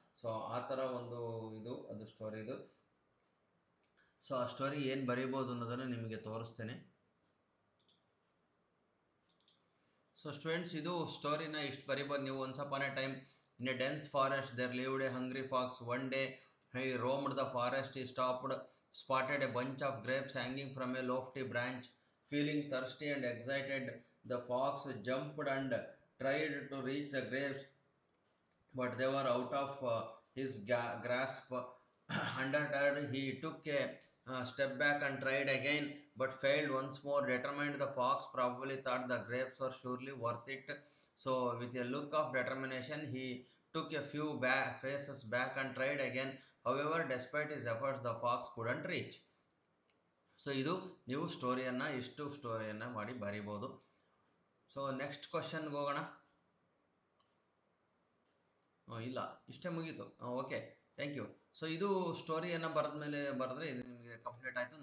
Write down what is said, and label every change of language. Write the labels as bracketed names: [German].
[Kannada] So ಆ ಥರ ಒಂದು ಇದು ಅದು ಸ್ಟೋರಿ ಇದು. ಸೊ ಆ ಸ್ಟೋರಿ ಏನು ಬರೀಬೋದು ಅನ್ನೋದನ್ನು ನಿಮಗೆ ತೋರಿಸ್ತೇನೆ. ಸೊ ಸ್ಟೂಡೆಂಟ್ಸ್, ಇದು ಸ್ಟೋರಿನ ಇಷ್ಟು ಬರೀಬೋದು ನೀವು. [English] Once upon a time in a dense forest there lived a hungry fox. [Kannada] One day [English] he roamed the forest, he stopped, spotted a bunch of grapes hanging from a lofty branch. Feeling thirsty and excited, the fox jumped and tried to reach the grapes, but they were out of his grasp. Undeterred, he took a step back and tried again, but failed once more. Determined, the fox probably thought the grapes were surely worth it. So with a look of determination, he took a few paces back and tried again. However, despite his efforts, the fox couldn't reach. [Kannada] So ಇದು ನೀವು ಇಷ್ಟು ಸ್ಟೋರಿಯನ್ನು ಮಾಡಿ ಬರಿಬೋದು. So next ಕ್ವಶನ್ಗೆ ಹೋಗೋಣ. ಇಲ್ಲ, ಇಷ್ಟೇ ಮುಗೀತು. [English] Okay, thank you. [Kannada] ಸೊ ಇದು ಸ್ಟೋರಿಯನ್ನು ಬರೆದ್ರೆ ಇದು ನಿಮಗೆ ಕಂಪ್ಲೀಟ್ ಆಯಿತು.